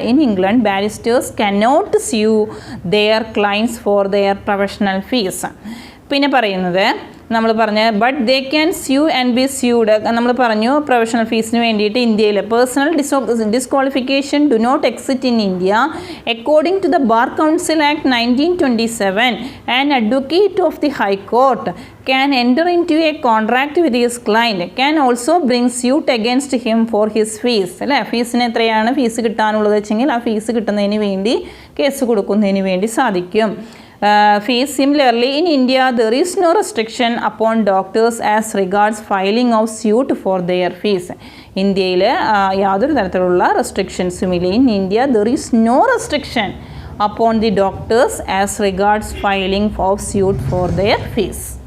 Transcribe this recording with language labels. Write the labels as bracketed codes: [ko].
[en] In England barristers cannot sue their clients for their professional fees. [ml] പിന്നെ പറയുന്നത് നമ്മൾ പറഞ്ഞ [en] But they can sue and be sued. [ml] നമ്മൾ പറഞ്ഞു പ്രൊഫഷണൽ ഫീസിന് വേണ്ടിയിട്ട് ഇന്ത്യയിൽ [en] Personal disqualification do not exist in India. According to the bar council act 1927, an advocate of the high court can enter into a contract with his client, can also bring suit against him for his fees. [ml] അല്ലേ, ഫീസിന് എത്രയാണ് fees കിട്ടാനുള്ളത് വെച്ചെങ്കിൽ ആ fees കിട്ടുന്നതിന് വേണ്ടി case കൊടുക്കുന്നതിന് വേണ്ടി സാധിക്കും. [en] Fees. Similarly, in India, there is no restriction upon doctors as regards filing of suit for their fees. [ml] ഇന്ത്യയിൽ യാതൊരു തരത്തിലുള്ള റെസ്ട്രിക്ഷൻസും ഇല്ല. [en] In India there is no restriction upon the doctors as regards filing of suit for their fees.